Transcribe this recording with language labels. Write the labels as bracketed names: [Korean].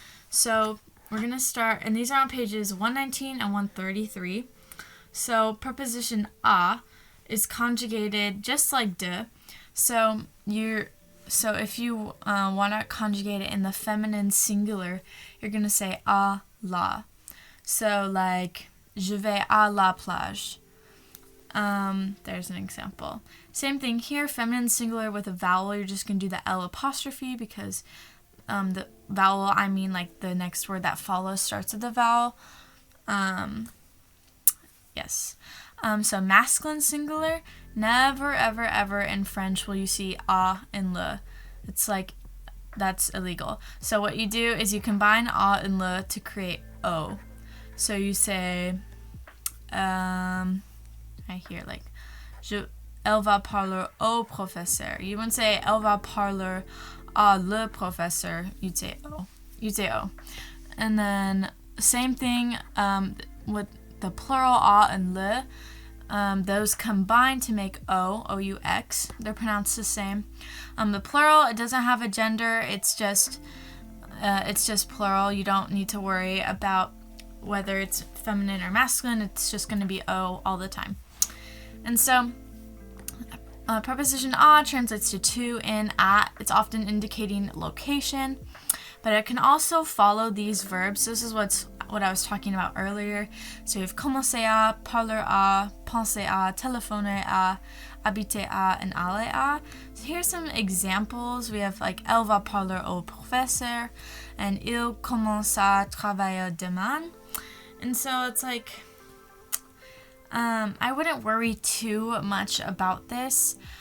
[English] So we're going to start, and these are on pages 119 and 133. So preposition à is conjugated just like de. So if you want to conjugate it in the feminine singular, you're going to say à la. So like, [French] je vais à la plage. [English] There's an example. Same thing here, feminine singular with a vowel. You're just going to do the L apostrophe because the vowel, I mean like the next word that follows starts with the vowel. Yes. So masculine singular, never, ever, ever in French will you see a and le. It's like, that's illegal. So what you do is you combine a and le to create o. So you say, right here, like, [French] elle va parler au professeur. [English] You wouldn't say [French] elle va parler à le professeur. [English] You'd say o. And then same thing with the plural a and le. Those combine to make O-U-X. They're pronounced the same. The plural, it doesn't have a gender. It's just plural. You don't need to worry about whether it's feminine or masculine. It's just going to be O all the time. And so preposition à translates to in, at. It's often indicating location, but it can also follow these verbs. This is what I was talking about earlier. So you have commencer à, parler à, penser à, téléphoner à, habiter à, and aller à. So here's some examples. We have like [French] elle va parler au professeur, [English] and [French] il commence à travailler demain. [English] And so it's like, I wouldn't worry too much about this,